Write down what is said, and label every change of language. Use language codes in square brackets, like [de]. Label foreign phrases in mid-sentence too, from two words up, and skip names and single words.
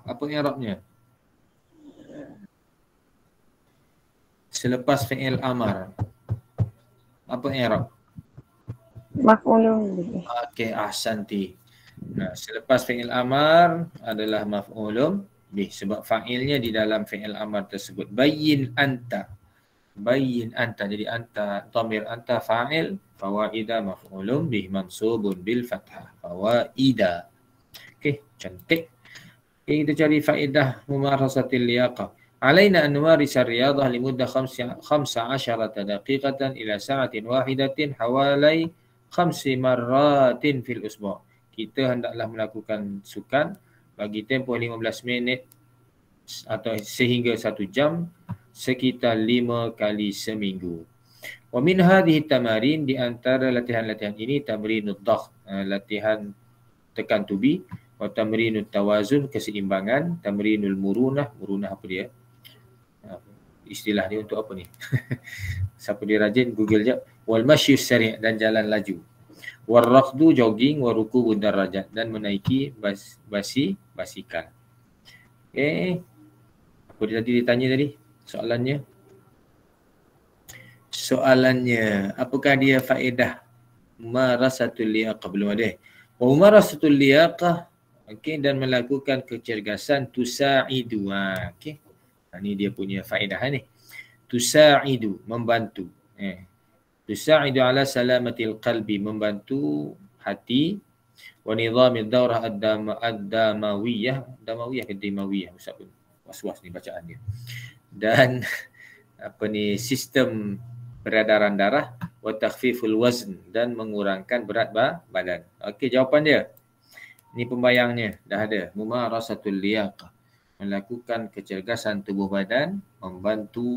[ms] Apa i'rabnya? Selepas [ar] فعل أمر. [ms] Apa i'rab? [ar] مفعول به. [ms] Okey, ahsanti. Nah, selepas [ar] فعل أمر [ms] adalah [ar] مفعول به [ms] sebab fa'ilnya di dalam [ar] فعل أمر [ms] tersebut. [ar] بيّن أنت. بيّن أنت. Jadi أنت، ضمير أنت فاعل، فوائد مفعول به منصوب بالفتحة. Fawaida. [ms] Okey, cantik. Okay, kita cari faedah [ar] ممارسة اللياقة. علينا أن نمارس الرياضة لمدة 15 دقيقة إلى ساعة واحدة حوالي 5 مرات في الأسبوع. [ms] Kita hendaklah melakukan sukan bagi tempoh 15 minit atau sehingga 1 jam sekitar 5 kali seminggu. [ar] ومن هذه تمارين, [ms] di antara latihan-latihan ini [ar] تمرين الضغط, [ms] latihan tekan tubi, [ar] وتمرين التوازن, [ms] keseimbangan, [ar] تمرين المرونة، مرونة [ms] apa dia? Istilah dia untuk apa ni? Siapa dia rajin Google jap. [ar] والمشي السريع', [ms] dan jalan laju. [ar] والركض, jogging, وركوب الدراجات, [ms] dan menaiki basikal. Okey. Apa dia tadi ditanya tadi? Soalannya, apakah dia faedah [ar] ممارسة اللياقة? [ms] Belum ada. [ar] وممارسة اللياقة, [ms] okey, dan melakukan kecergasan tusa'idu. Okey. Ini dia punya faedah ni. Tusa'idu, membantu. [ar] تساعد على سلامة القلب, [ms] membantu hati. [ar] ونظام الدورة الدموية. [ms] Damawiyah ke dimawiyah? Ustaz pun was-was ni bacaan dia. Dan sistem peredaran darah. [ar] وتخفيف الوزن, [ms] dan mengurangkan berat badan. Okey, jawapan dia. Ini pembayangnya dah ada. [ar] ممارسة اللياقة, [ms] melakukan kecergasan tubuh badan, membantu.